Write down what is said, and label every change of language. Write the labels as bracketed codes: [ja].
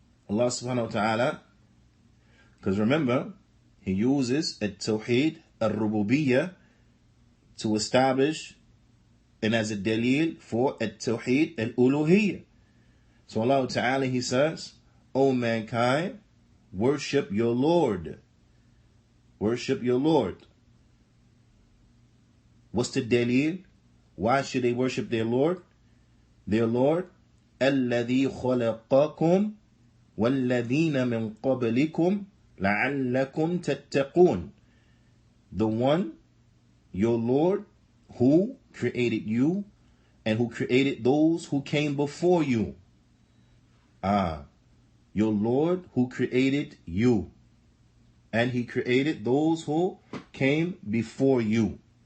[en] Allah subhanahu wa ta'ala, because remember, He uses Tawheed al-Rububiyya to establish and as a dalil for Tawheed al-Uluhiyya. So Allah ta'ala, He says, O mankind, worship your Lord. Worship your Lord. What's the dalil? Why should they worship their Lord? Their Lord, [ar] الَّذِي خَلَقَكُمْ وَالَّذِينَ مِنْ قَبْلِكُمْ لَعَلَّكُمْ تَتَّقُونَ. [en] The one, your Lord, who created you and who created those who came before you. Your Lord who created you and He created those who came before you.